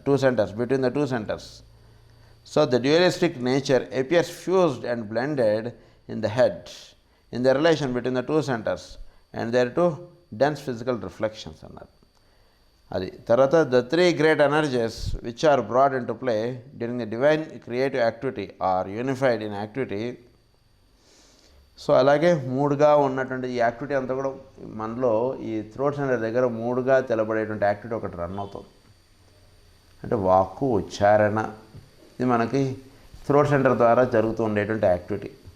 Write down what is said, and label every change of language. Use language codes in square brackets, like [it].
[en] 2 centers, between the 2 centers. So the dualistic nature appears fused and blended in the head in the relation between the 2 centers and their 2 dense physical reflections [te] అన్నారు. అది తర్వాత [en] The 3 great energies which are brought into play during the divine creative activity are unified in activity. [te] So అలాగే 3గా ఉన్నటువంటి ఈ activity అంతా కూడా మనలో ఈ థ్రోట్ సెంటర్ దగ్గర 3గా తెలబడేటువంటి యాక్టివిటీ ఒకటి రన్ అవుతుంది. అంటే వాక్కు, ఉచ్చారణ, ఇది మనకి థ్రోట్ సెంటర్ ద్వారా జరుగుతూ ఉండేటువంటి యాక్టివిటీ.